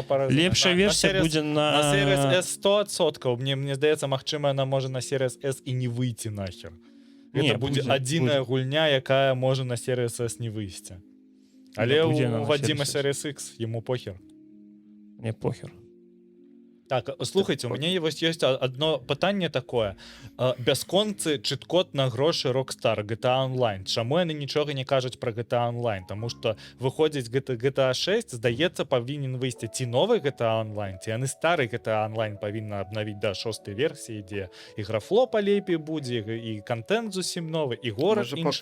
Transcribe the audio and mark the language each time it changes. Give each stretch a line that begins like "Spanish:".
Belarusian: лепшая версія будзе на Series S 100%. Мне здаецца, магчыма, яна можа на Series S і не выйти нахер. Гэта будзе адзіная гульня, якая можа на Series S не выйсці. Але у Вадзіма Series X яму похер. Мне похер.
Russian: Так, слухайте, у меня есть одно пытанне такое.
Belarusian: Бясконцы чыт-код на грошы Rockstar GTA Online. Чаму яны нічога не кажуць пра GTA Online? Таму што выходзіць GTA 6, здаецца, павінен выйсці ці новы GTA Online, ці яны стары GTA Online павінна абнавіць да 6-й версіі, дзе і графлопа лепей будзе, і контент зусім новы, і горад іншы павінен.